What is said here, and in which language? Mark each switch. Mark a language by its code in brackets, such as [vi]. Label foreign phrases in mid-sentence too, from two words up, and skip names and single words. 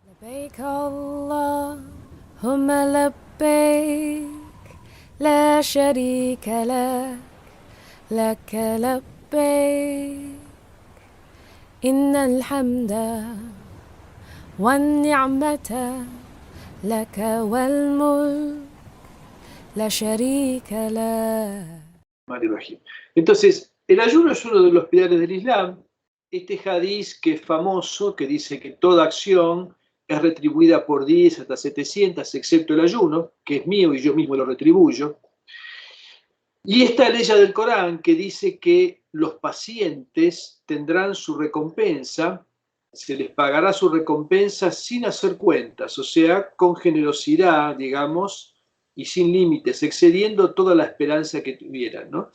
[ar] لبيك اللهم لبيك لا شريك لك لك لبيك إن الحمد والنعمة لك والملك لا شريك لك. [es] Entonces, el ayuno es uno de los pilares del Islam. Este hadiz que es famoso, que dice que toda acción es retribuida por 10 hasta 700, excepto el ayuno, que es mío y yo mismo lo retribuyo. Y esta ley del Corán que dice que los pacientes tendrán su recompensa, se les pagará su recompensa sin hacer cuentas, o sea, con generosidad, digamos, y sin límites, excediendo toda la esperanza que tuvieran, ¿no?